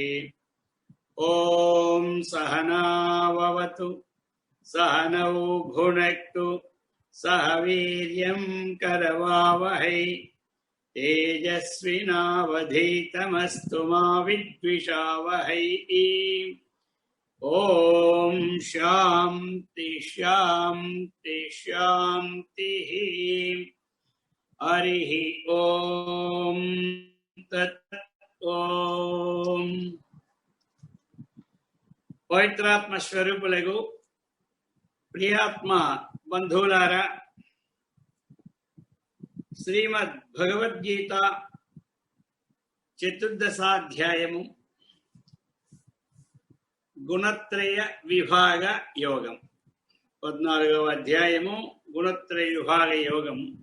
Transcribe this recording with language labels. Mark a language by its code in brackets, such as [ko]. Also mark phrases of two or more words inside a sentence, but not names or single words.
[sa] ओम सहना भवतु सहनौ भुनक्तु सह वीर्यं करवावहै तेजस्विनावधीतमस्तु मा विद्विषावहै। ओम शांति शांति शांति। हरि ओम तत् ओम। [te] పవిత్రాత్మ స్వరూపులకు ప్రియాత్మ బంధువులారా, శ్రీమద్ భగవద్గీత చతుర్దశాధ్యాయము గుణత్రయ విభాగ యోగం, 14వ అధ్యాయము గుణత్రయ విభాగ యోగం.